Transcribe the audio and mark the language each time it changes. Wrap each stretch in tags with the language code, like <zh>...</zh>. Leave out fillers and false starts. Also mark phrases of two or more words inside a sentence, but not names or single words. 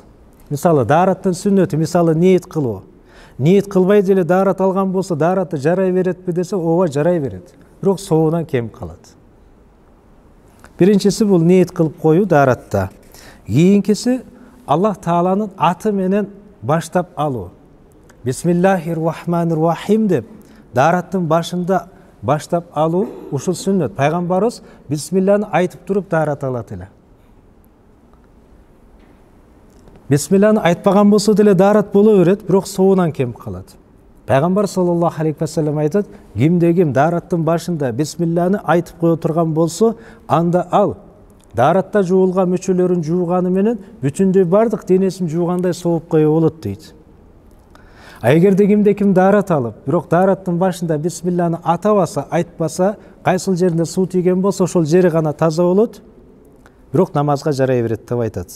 <ky>Мисалы, даараттын сүннөтү, мисалы ниет кылуу. Ниет кылбай деле даарат алган болсо, даараты жарай беретпи десе, ооба жарай берет. Бирок соонан кемип калат. Биринчиси бул ниет кылып коюу дааратта. Кийинкиси Аллах Тааланын аты менен баштап алуу.</ky> <ar>بسم الله الرحمن الرحيم</ar> <ky>деп даараттын башында баштап алуу ушул сүннөт. Пайгамбарыбыз бисмилланы айтып туруп даарат алат эле. Бисмилланы айтпаган болсо деле даарат боло берет, бирок соонан кемип калат. Пайгамбар</ky> <ar>صلى الله عليه وسلم</ar> <ky>айтат, кимде-ким даараттын башында бисмилланы айтып кое турган болсо, анда ал дааратта жуулган мүчөлөрүн жууганы менен бүтүндөй бардык денесин жуугандай сооп кое болот дейт. А эгерде кимде-ким даарат алып, бирок даараттын башында бисмилланы атабаса, айтпаса, кайсыл жеринде суу тийген болсо, ошол жери гана таза болот, бирок намазга жарай берет деп айтат.</ky>